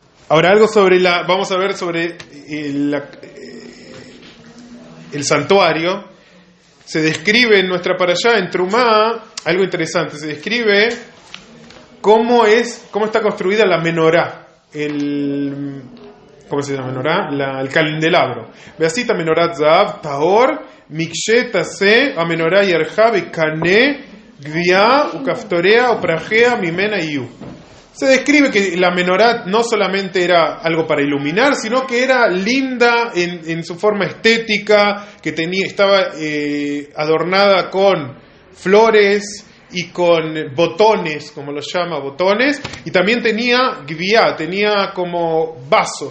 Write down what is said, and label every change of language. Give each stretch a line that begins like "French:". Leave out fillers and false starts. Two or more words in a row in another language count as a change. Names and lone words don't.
Spanish: Ahora algo sobre vamos a ver sobre el santuario. Se describe en nuestra parashá, en Trumá, algo interesante. Se describe cómo está construida la menorá, ¿cómo se llama menorá? El candelabro.
Hebrew: ועשית מנרת זהב טהור מקשה תיעשה המנורה ירכה וקנה גביעיה וכפתריה ופרחיה ממנה יהיו.
Spanish: Se describe que la menorá no solamente era algo para iluminar, sino que era linda en su forma estética, que estaba adornada con flores y con botones, como los llama, botones, y también tenía gvia, tenía como vasos.